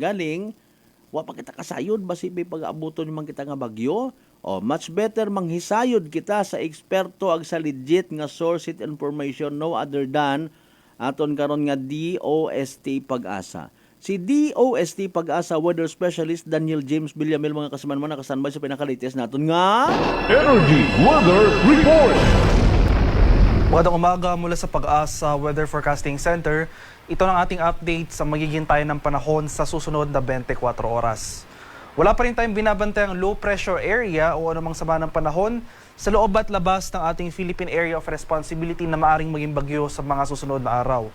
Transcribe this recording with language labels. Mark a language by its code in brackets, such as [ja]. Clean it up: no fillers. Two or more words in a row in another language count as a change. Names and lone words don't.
[hil] Galing wa pa kita kasayod basi pag-abuton man kita nga bagyo. [en] Much better [hil] manghisayod kita sa eksperto ag sa legit nga [en] source information, no other than [hil] aton karon nga DOST Pag-asa. Si DOST Pag-asa Weather Specialist Daniel James Villamil, mga kasaman man nakasanbay sa pinakalites naton nga Energy Weather Report. [tl] Magandang umaga mula sa Pag-asa Weather Forecasting Center. Ito ang ating update sa magiging tayo ng panahon sa susunod na 24 oras. Wala pa rin tayong binabantay ang [en] low pressure area [tl] o anumang sama ng panahon sa loob at labas ng ating Philippine Area of Responsibility na maaring maging bagyo sa mga susunod na araw.